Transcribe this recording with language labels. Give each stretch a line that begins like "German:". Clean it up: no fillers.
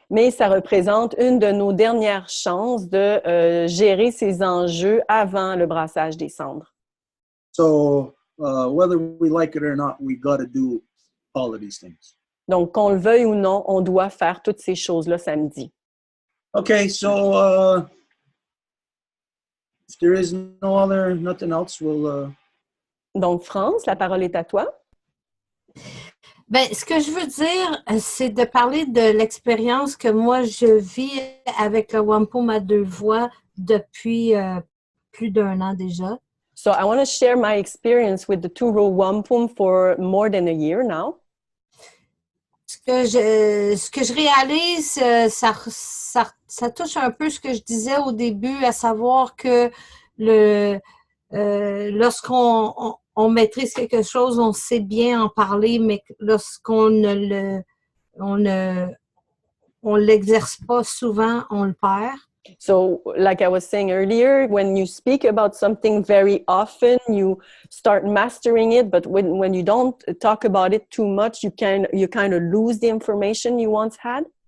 French: Mais ça représente une de nos dernières chances de gérer ces enjeux avant le brassage des cendres.
English: So whether we like it or not, we got to do all of these things.
French: Donc, qu'on le veuille ou non, on doit faire toutes ces choses-là samedi.
English: Okay, so if there is nothing else, we'll...
French: Donc, France, la parole est à toi. Bien, ce que je veux dire, c'est de parler de l'expérience que moi, je vis avec le Wampum à 2 voies depuis plus d'1 an déjà.
English: So I want to share my experience with the Row Wampum for more than a year now.
French: Ce que je réalise, ça touche un peu ce que je disais au début, à savoir que lorsqu'on maîtrise quelque chose, on sait bien en parler, mais lorsqu'on on l'exerce pas souvent, on le perd.
English: So like I was saying earlier, when you speak about something very often, you start mastering it, but when you don't talk about it too much, you kind of lose the information you once had.